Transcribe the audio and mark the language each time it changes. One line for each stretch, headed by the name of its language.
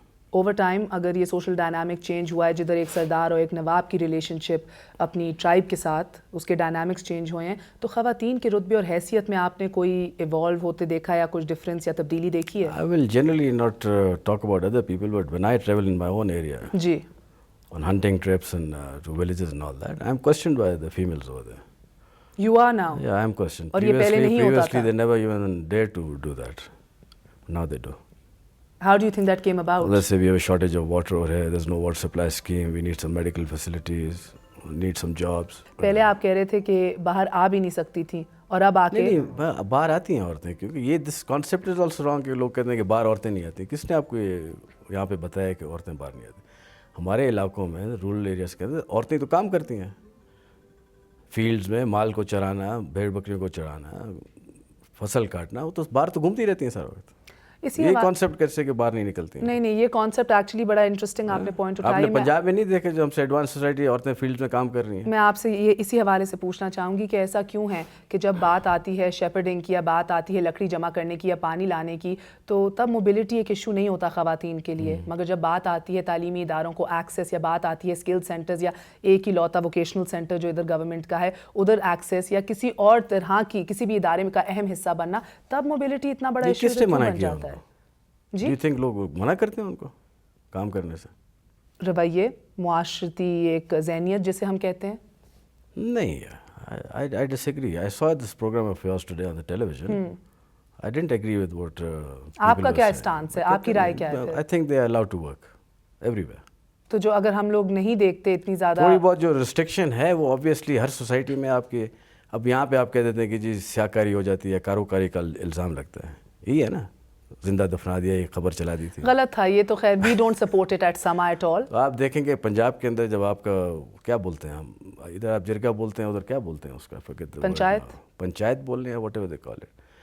Urdu: Over time اگر یہ social dynamic change ہوا ہے, جدھر ایک سردار اور ایک نواب کی ریلیشن شپ اپنی ٹرائب کے ساتھ, اس کے ڈائنامکس چینج ہوئے ہیں, تو خواتین کے رتبے اور حیثیت میں آپ نے کوئی ایوالو ہوتے دیکھا یا کچھ ڈفرینس یا تبدیلی دیکھی ہے؟
English: I will generally not talk about other people, but when I travel in my own area, جی, on hunting trips and to villages and all that, I am questioned by the females over there. You are now? Yeah, I am questioned.
Urdu: اور یہ پہلے نہیں ہوتا تھا.
English: Previously they never even dared to do that. Now they do. How do you think that came about? Let's say we have a shortage of water over here, there's no water supply scheme, we need some medical facilities, we need some jobs.
Urdu: پہلے آپ کہہ رہے تھے کہ باہر آ بھی نہیں سکتی تھیں, اور اب آ کے نہیں, باہر آتی ہیں عورتیں, کیونکہ یہ
English: this concept is also wrong
Urdu: کہ لوگ کہتے ہیں کہ باہر عورتیں نہیں آتی. کس نے آپ کو یہاں پہ بتایا کہ عورتیں باہر نہیں آتی؟ ہمارے علاقوں میں رورل ایریاز کے اندر عورتیں تو کام کرتی ہیں, فیلڈز میں مال کو چرانا, بھیڑ بکریوں کو چرانا, فصل کاٹنا, وہ تو باہر تو گھومتی رہتی ہیں سارا وقت. یہ کانسیپٹ کیسے کہ باہر نہیں نکلتی ہیں؟ نہیں, یہ کانسیپٹ ایکچولی بڑا انٹرسٹنگ آپ نے پوائنٹ اٹھایا. آپ نے پنجاب میں نہیں دیکھا جو ہم سے ایڈوانس سوسائٹی عورتیں فیلڈ میں کام کر رہی ہیں؟ میں آپ سے یہ اسی حوالے سے پوچھنا چاہوں گی کہ ایسا کیوں ہے کہ جب بات آتی ہے شیپرڈنگ کی یا بات آتی ہے لکڑی جمع کرنے کی یا پانی لانے کی, تو تب موبلٹی ایک ایشو نہیں ہوتا خواتین کے لیے. مگر جب بات آتی ہے تعلیمی اداروں کو ایکسیس, یا بات آتی ہے اسکل سینٹرز یا ایک ہی لوتا ووکیشنل سینٹر جو ادھر گورنمنٹ کا ہے ادھر ایکسیس, یا کسی اور طرح کی کسی بھی ادارے کا اہم حصہ بننا, تب موبلٹی اتنا بڑا ایشو بن جاتا ہے. جی,
English: you think
Urdu: لوگ منع کرتے ہیں ان کو کام کرنے سے؟ رویے, معاشرتی ایک ذہنیت جسے ہم کہتے ہیں.
English: نہیں, I disagree. I saw this program of yours today on the television. I didn't agree with what
Urdu: آپ کا کیا اسٹانس ہے, آپ کی رائے کیا ہے؟
English: I think they are allowed to work everywhere.
Urdu: تو جو اگر ہم لوگ نہیں دیکھتے اتنی زیادہ, تھوڑی بہت جو ریسٹرکشن ہے وہ obviously ہر سوسائٹی میں آپ کے, اب یہاں پہ آپ کہہ دیتے ہیں کہ جی سیاکاری ہو جاتی ہے, کاروکاری کا الزام لگتا ہے, یہی ہے نا, زندہ دفنا دیا, یہ خبر چلا دی تھی. غلط تھا یہ تو.
English: خیر, we don't support it at some at all.
Urdu: آپ دیکھیں گے پنجاب کے اندر جب آپ کا کیا بولتے ہیں, ہم ادھر آپ جرگا بولتے ہیں, ادھر کیا بولتے ہیں اس کا, پنچایت بول رہے ہیں,
English: Whatever they call it.